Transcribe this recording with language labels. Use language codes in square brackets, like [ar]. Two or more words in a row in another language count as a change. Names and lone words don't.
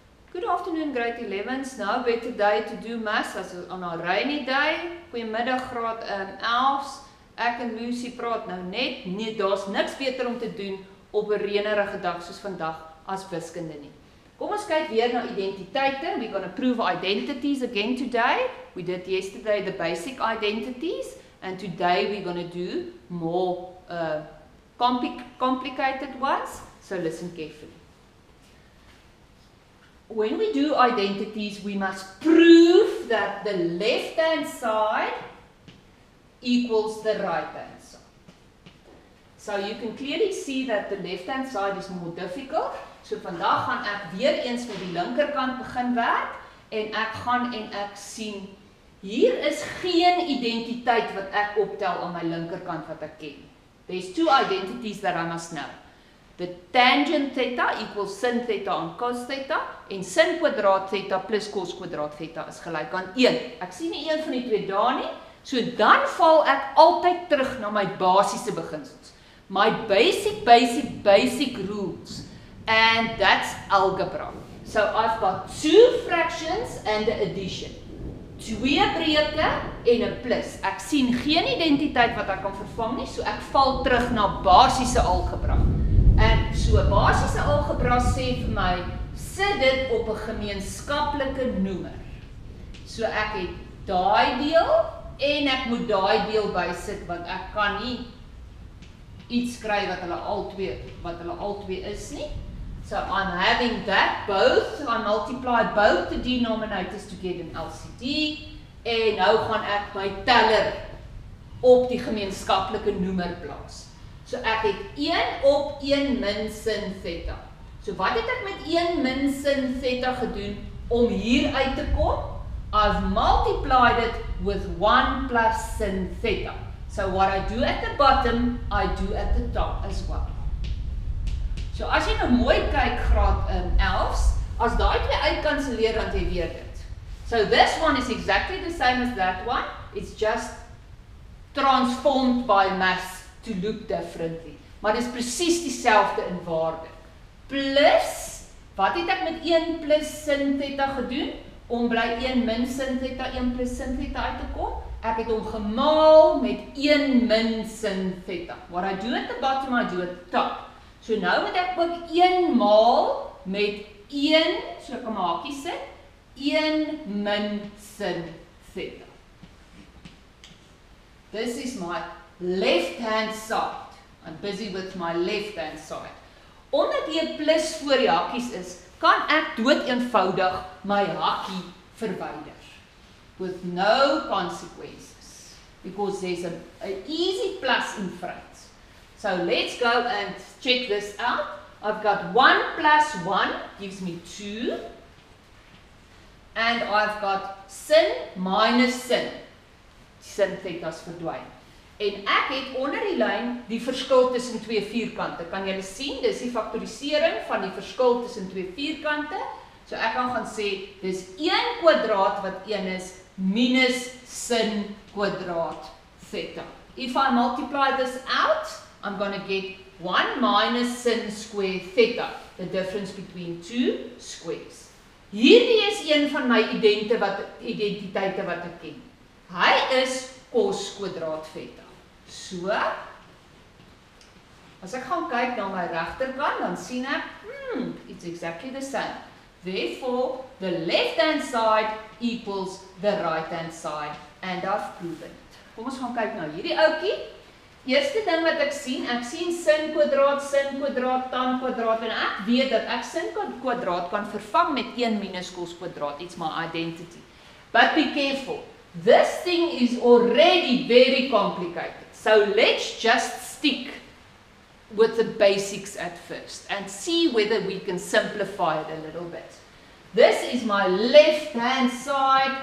[en] Good afternoon, grade 11s. Now, better day to do maths as on a rainy day. [af] Goeiemiddag, graad 11s. Ek en Lucy praat nou net. Nee, daar's niks beter om te doen op 'n reënerige dag soos vandag as wiskunde nie. Kom ons kyk weer na identiteite. [en] We're going to prove identities again today. We did yesterday the basic identities, and today we're going to do more complicated ones. So listen carefully. When we do identities, we must prove that the left-hand side equals the right-hand side. So you can clearly see that the left-hand side is more difficult. [af] So vandag gaan ek weer eens met die linkerkant begin werk en ek gaan en ek sien hier is geen identiteit wat ek optel aan my linkerkant wat ek ken. [en] There's two identities that I must know. The tangent theta equals sin theta [af] aan cos theta en sin kwadraat theta plus cos kwadraat theta is gelyk aan 1. Ek sien nie een van die twee daar nie, so dan val ek altyd terug na my basiese beginsels. [en] My basic rules, and that's algebra. So I've got two fractions and an addition. [af] Twee breuke en 'n plus. Ek sien geen identiteit wat ek kan vervang nie, so ek val terug na basiese algebra. En so basiese algebra sê vir my, sit dit op 'n gemeenskaplike noemer. So ek het daai deel en ek moet daai deel bysit want ek kan nie iets kry wat hulle albei is nie. [en] So I'm having that both, I multiply both the denominators to get an LCD [af] en nou gaan ek my teller op die gemeenskaplike noemer plaas. So ek het 1 op 1 min sin theta. So wat het ek met 1 min sin theta gedoen om hier uit te kom? [en] I've multiplied it with 1 plus sin theta. So what I do at the bottom, I do at the top as well. [af] So as jy nou mooi kyk graad 11s, as daai twee uitkanselleer dan jy weer dit. [en] So this one is exactly the same as that one. It's just transformed by mass to look differently. [af] Maar dit is presies dieselfde in waarde. Plus, wat het ek met 1 plus sin theta gedoen? Om by 1 min sin theta, 1 plus sin theta uit te kom? Ek het hom gemaal met 1 min sin theta. [en] What I do at the bottom, I do at the top. [af] So nou moet ek ook 1 maal met 1, so ek kan my hakie sit, 1 min sin theta. [en] This is my left-hand side. I'm busy with my left-hand side. [af] Omdat hier plus voor die hakies is, kan ek dood eenvoudig my hakie verwyder. [en] With no consequences. Because there's an easy plus in front. So let's go and check this out. I've got 1 plus 1 gives me 2. And I've got sin minus sin. [af] Sin theta's verdwyn. En ek het onder die lyn die verskil tussen twee vierkante. Kan julle sien, dis die faktorisering van die verskil tussen twee vierkante. So ek kan gaan sê, dis 1 kwadraat wat 1 is, minus sin kwadraat theta. [en] If I multiply this out, I'm going to get 1 minus sin square theta, the difference between two squares. [af] Hierdie is een van my identiteite wat ek ken. Hy is cos kwadraat theta. So, as ek gaan kyk na my regterkant, dan sien ek, [en] it's exactly the same. Therefore, the left-hand side equals the right-hand side, and I've proven it. [af] Kom ons gaan kyk na hierdie ouetjie. Eerste ding wat ek sien sin kwadraat, tan kwadraat, en ek weet dat ek sin kwadraat kan vervang met 1 minus cos kwadraat. [en] It's my identity. But be careful. This thing is already very complicated. So let's just stick with the basics at first and see whether we can simplify it a little bit. This is my left-hand side.